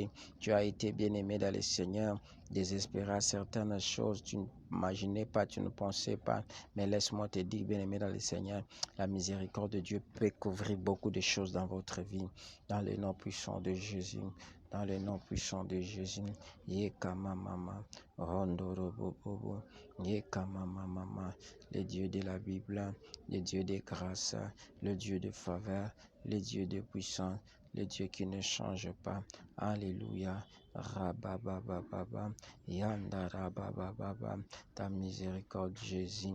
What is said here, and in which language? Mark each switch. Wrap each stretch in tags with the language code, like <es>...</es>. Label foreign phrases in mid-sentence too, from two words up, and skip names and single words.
<fr>Tu as été bien-aimé dans le Seigneur. désespéré à certaines choses, tu n'imaginais pas, tu ne pensais pas. Mais laisse-moi te dire, bien-aimé dans le Seigneur, la miséricorde de Dieu peut couvrir beaucoup de choses dans votre vie. Dans le nom puissant de Jésus. Dans le nom puissant de Jésus. Yekama mama. Rondoro bobo. Yekama mama. Le Dieu de la Bible. Le Dieu de grâce. Le Dieu de faveur. Le Dieu de puissance. Le Dieu qui ne change pas. Alléluia. Rababababa. Yanda rabababa. Ta miséricorde, Jésus.</fr>